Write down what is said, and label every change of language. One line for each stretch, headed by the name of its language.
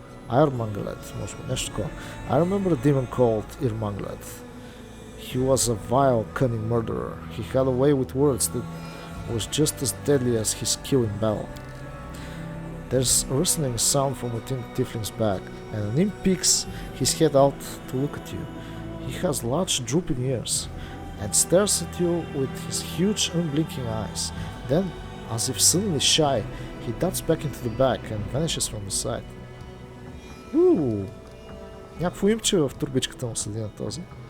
Bulgarian: Irmanglet, може би нещо такова.
English: I remember a demon called Irmanglet. He was a vile, cunning murderer. He had a way with words that was just as deadly as his skill in battle. There's a rustling sound from within the tiefling's bag, and an imp peeks his head out to look at you. He has large drooping ears, and stares at you with his huge unblinking eyes. Then, as if suddenly shy, he darts back into the bag and vanishes from the sight.
Bulgarian: Някакво имче в турбичката му седи на този.